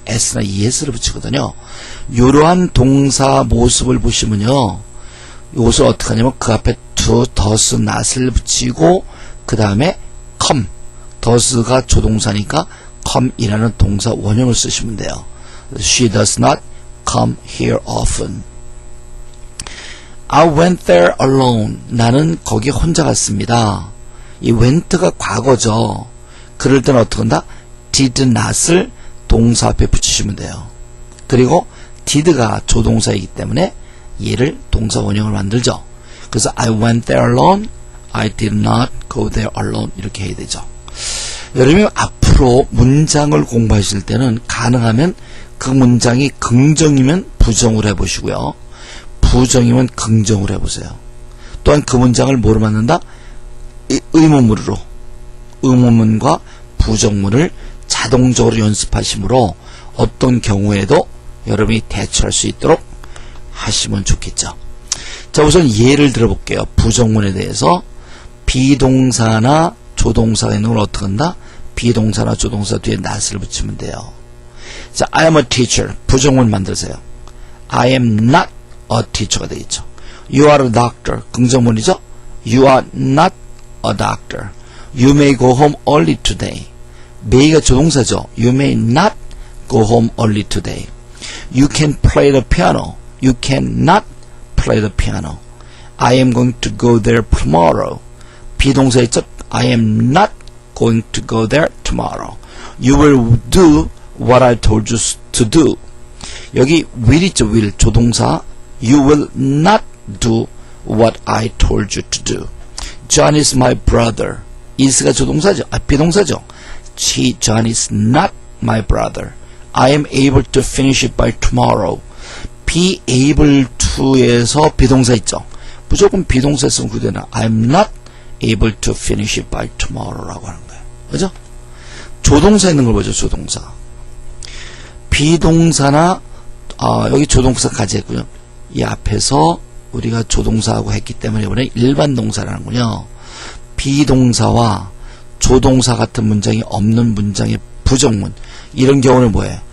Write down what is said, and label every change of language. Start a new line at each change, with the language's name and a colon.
Korean: s나 es를 붙이거든요. 이러한 동사 모습을 보시면요. 이것을 어떻게 하냐면 그 앞에 do, does, not을 붙이고 그 다음에 come, does가 조동사니까 come이라는 동사 원형을 쓰시면 돼요.
English: She does not come here often. I went there alone.
Korean: 나는 거기 혼자 갔습니다. 이 went가 과거죠. 그럴 때는 어떻게 한다?
English: did not
Korean: 을 동사 앞에 붙이시면 돼요. 그리고 did가 조동사이기 때문에 얘를 동사 원형을 만들죠. 그래서
English: I went there alone. I did not go there alone.
Korean: 이렇게 해야 되죠. 여러분이 앞으로 문장을 공부하실 때는 가능하면 그 문장이 긍정이면 부정으로 해보시고요. 부정이면 긍정으로 해보세요. 또한 그 문장을 뭐로 만든다? 의문문으로. 의문문과 부정문을 자동적으로 연습하시므로 어떤 경우에도 여러분이 대처할 수 있도록 하시면 좋겠죠. 자, 우선 예를 들어볼게요. 부정문에 대해서 비동사나 조동사가 있는 걸 어떻게 한다? 비동사나 조동사 뒤에 not을 붙이면 돼요.
English: 자, I am a teacher.
Korean: 부정문 만들세요.
English: I am not a teacher
Korean: 가 되겠죠.
English: You are a doctor.
Korean: 긍정문이죠.
English: You are not a doctor. You may go home early today.
Korean: may가 조동사죠.
English: You may not go home early today. You can play the piano. You cannot play the piano. I am going to go there tomorrow.
Korean: 비동사 있죠?
English: I am not going to go there tomorrow. You will do what I told you to do.
Korean: 여기 will 있죠? will 조동사.
English: You will not do what I told you to do. John is my brother.
Korean: is가 조동사죠. 비동사죠.
English: John is not my brother. I am able to finish it by tomorrow.
Korean: be able to에서 비동사 있죠. 무조건 비동사 쓰면 그대로
English: I am not able to finish it by tomorrow
Korean: 라고 하는 거예요. 그죠? 조동사 있는 걸 보죠. 조동사. 비동사나 여기 조동사까지 했고요. 이 앞에서 우리가 조동사하고 했기 때문에 이번에 일반 동사라는군요. 비동사와 조동사 같은 문장이 없는 문장의 부정문. 이런 경우는 뭐예요?